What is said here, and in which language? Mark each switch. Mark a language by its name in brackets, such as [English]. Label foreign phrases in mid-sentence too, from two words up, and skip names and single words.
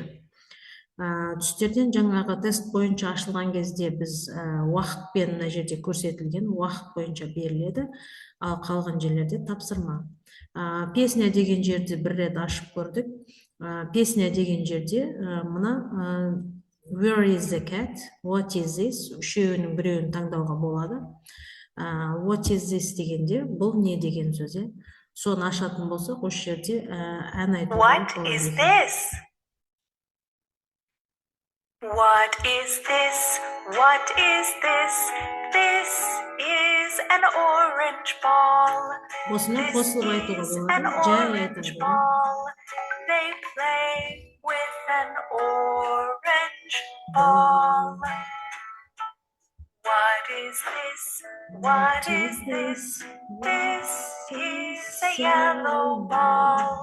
[Kazakh] Түстерден жаңағы тест бойынша ашылған кезде біз уақытпен мына жерде көрсетілген уақыт бойынша беріледі, ал қалған жерлерде тапсырма. Песня деген жерде бір рет ашып көрдік. Песня деген жерде мына [English] where is the cat, what is this, [Kazakh] үшеуінің біреуін таңдауға болады. [English] What is this [Kazakh] дегенде бұл не деген сөз, соны ашатын болсақ, осы жерде ән айтуға [English] What is this? What is this? What is this? This is an orange ball. [Kazakh] Осыны [English] This [Kazakh] қосылып айтуға [English] is an [Kazakh] болады, жай [English] orange [Kazakh] айтуға. [English] ball. They play with an orange ball. What is this? What is this? This is a yellow ball.